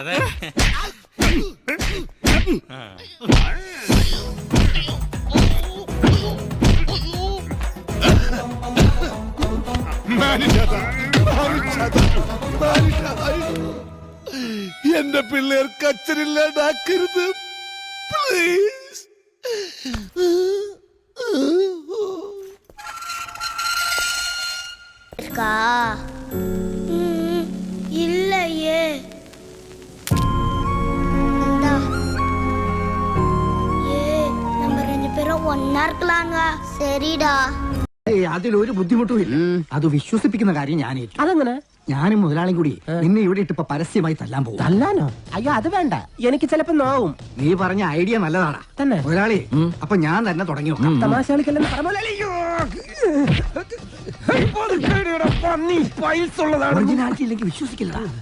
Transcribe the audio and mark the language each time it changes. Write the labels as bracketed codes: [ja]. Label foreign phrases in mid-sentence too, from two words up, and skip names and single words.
[ml] എന്റെ പിള്ളേർക്ക് അച്ഛനില്ലാണ്ടാക്കരുത് പ്ലീസ്. [ta] இல்லையே. நம்ம 2 பேரும் ஒன்னா இருக்கலாங்க. சரிடா. [ml] അതിലൊരു ബുദ്ധിമുട്ടും ഇല്ല. അത് വിശ്വസിപ്പിക്കുന്ന കാര്യം ഞാൻ ഏറ്റു. അതെങ്ങനെ? ഞാനും മുതലാളിയും കൂടി നിന്നെ ഇവിടെ ഇട്ടിപ്പോ പരസ്യമായി തല്ലാൻ പോകും. തല്ലാനോ? അയ്യോ അത് വേണ്ട, എനിക്ക് ചിലപ്പോ നോവും. നീ പറഞ്ഞ ഐഡിയ നല്ലതാണ് തന്നെ മുതലാളി. അപ്പൊ ഞാൻ തന്നെ തുടങ്ങി നോക്കാം. തമാശ കളിക്കല്ലെന്ന് ഇല്ലെങ്കിൽ വിശ്വസിക്കില്ല.